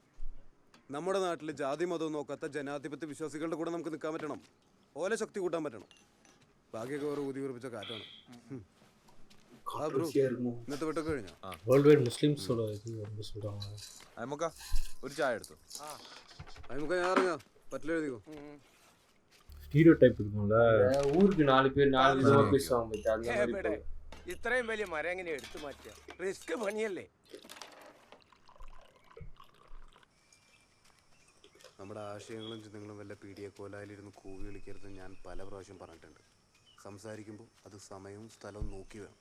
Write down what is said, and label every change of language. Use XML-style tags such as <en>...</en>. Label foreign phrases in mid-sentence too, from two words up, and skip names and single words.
<ml>നമ്മുടെ നാട്ടിൽ ജാതി മതവും നോക്കാത്ത ജനാധിപത്യ വിശ്വാസികളുടെ കൂടെ നമുക്ക് നിൽക്കാൻ പറ്റണം. ഓലെ ശക്തി കൂട്ടാൻ പറ്റണം. ബാക്കിയൊക്കെ വേറെ ഊതി ഉറപ്പിച്ച കാറ്റാണ്. ഇന്നത്തെ വിട്ടൊക്കെ കഴിഞ്ഞോ? ഒരു ചായ എടുത്തു. നമുക്ക് ഞാൻ ഇറങ്ങാം. പറ്റില്ല എഴുതിക്കോ.</ml> <ta>ஸ்டீரியோடைப் இருக்கும்ல, ஊருக்கு 4 பேர் 4 விதமா பேசுவாங்க.</ta> <ml>ഇത്രയും വലിയ മരം എങ്ങനെ എടുത്തു മാറ്റുക? റിസ്ക് പണിയല്ലേ. നമ്മുടെ ആശയങ്ങളും ചിന്തകളും വല്ല പീഡിയ കോലായിലിരുന്ന് കൂവി വിളിക്കരുത് ഞാൻ പല പ്രാവശ്യം പറഞ്ഞിട്ടുണ്ട്. സംസാരിക്കുമ്പോൾ അത് സമയവും സ്ഥലവും നോക്കി വേണം.</ml>